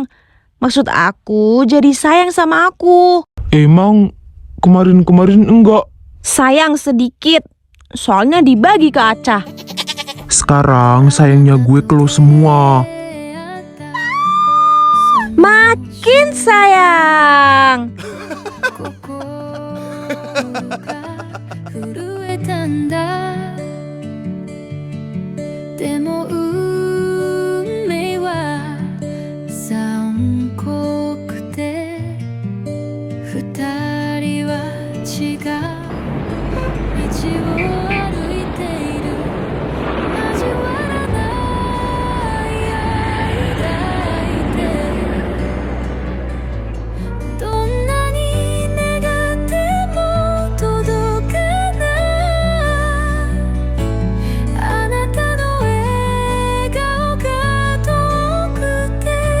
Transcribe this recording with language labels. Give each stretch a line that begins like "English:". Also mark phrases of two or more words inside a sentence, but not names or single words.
Indonesian: Maksud aku jadi sayang sama aku. Emang kemarin-kemarin enggak? Sayang sedikit. Soalnya dibagi ke Aca. Sekarang sayangnya gue ke lo semua. Makin sayang.
Japanese: 震えたんだでも運命は残酷で二人は違う道を歩いている交わらない愛抱いてどんなに願っても届かないあなたの笑顔が遠くて